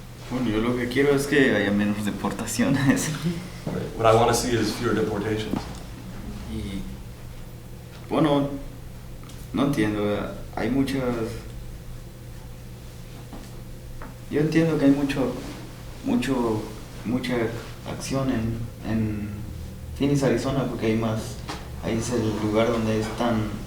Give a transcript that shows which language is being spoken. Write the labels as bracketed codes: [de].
[es] Bueno, yo lo que quiero es que haya menos deportaciones. [en] What I want to see is fewer deportations. [es] Y bueno, no entiendo, hay muchas. Yo entiendo que hay mucha acción en Phoenix, Arizona, porque ahí es el lugar donde es tan